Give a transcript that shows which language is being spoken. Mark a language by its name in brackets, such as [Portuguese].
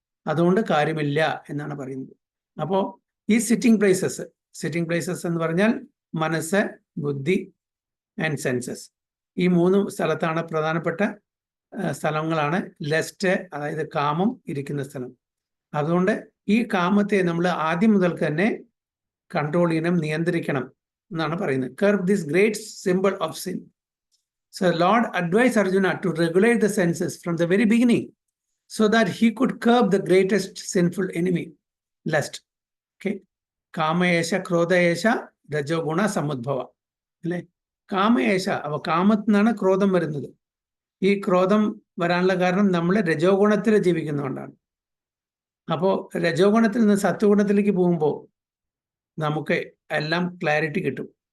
[Malayalam] അതുകൊണ്ട് കാര്യമില്ല എന്നാണ് പറയുന്നത്. അപ്പോൾ ഈ സിറ്റിംഗ് പ്ലേസസ് എന്ന് പറഞ്ഞാൽ മനസ്സ്, ബുദ്ധി ആൻഡ് സെൻസസ്. ഈ 3 സ്ഥലത്താണ് പ്രധാനപ്പെട്ട സ്ഥലങ്ങളാണ് ലെസ്റ്റ്, അതായത് കാമം ഇരിക്കുന്ന സ്ഥലം. അതുകൊണ്ട് ഈ കാമത്തെ നമ്മൾ ആദ്യം മുതൽക്ക് തന്നെ കൺട്രോൾ ചെയ്യണം, നിയന്ത്രിക്കണം എന്നാണ് പറയുന്നത്. [English] Curb this great simple of sin. So Lord advised Arjuna to regulate the senses from the very beginning so that he could curb the greatest sinful enemy, lust. Okay. [Sanskrit] കാമയേശ ക്രോധയേശ രജോഗുണ സമുദ്ഭവ, അല്ലേ? [Malayalam] കാമയേശ, അവ കാമത്തിൽ നിന്നാണ് ക്രോധം വരുന്നത്. ഈ ക്രോധം വരാനുള്ള കാരണം നമ്മൾ രജോഗുണത്തിൽ ജീവിക്കുന്നതുകൊണ്ടാണ്. അപ്പോൾ രജോഗുണത്തിൽ നിന്ന് സത്വഗുണത്തിലേക്ക് പോകുമ്പോൾ നമുക്ക് എല്ലാം ക്ലാരിറ്റി കിട്ടും.